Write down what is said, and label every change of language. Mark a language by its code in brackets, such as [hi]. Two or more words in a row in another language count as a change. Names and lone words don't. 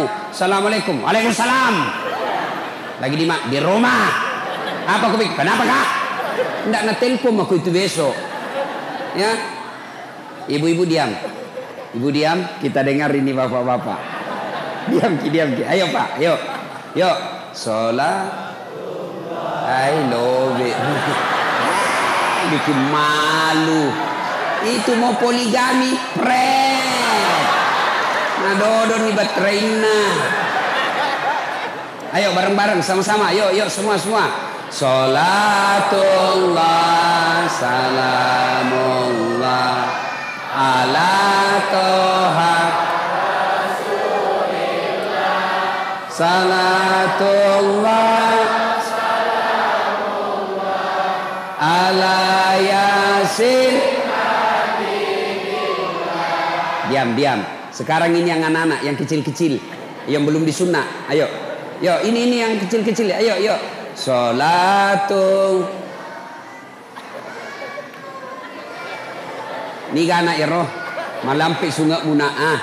[id] Assalamualaikum. Waalaikumsalam. Lagi di mana? Di rumah. Apa kau pikir? Kenapa kak? Ndak nak telepon aku itu besok. Ya. Ibu-ibu diam. Ibu diam, kita dengar ini bapak-bapak. Diam ki. Ayo Pak, yuk. Sholat. [en] I love it. [id] Bikin malu. Itu mau poligami, pret. Nadodon nih baterainya. Ayo bareng-bareng sama-sama. Yuk semua. [ar] Salatullah salamullah ala toha salatullah ala yasin. [id] Diam. Sekarang ini yang anak-anak, yang kecil-kecil, yang belum disunat. Ayo, ini yang kecil-kecil. Ayo. Sholatu. Ni anak ya roh, malampi sungai muna'ah.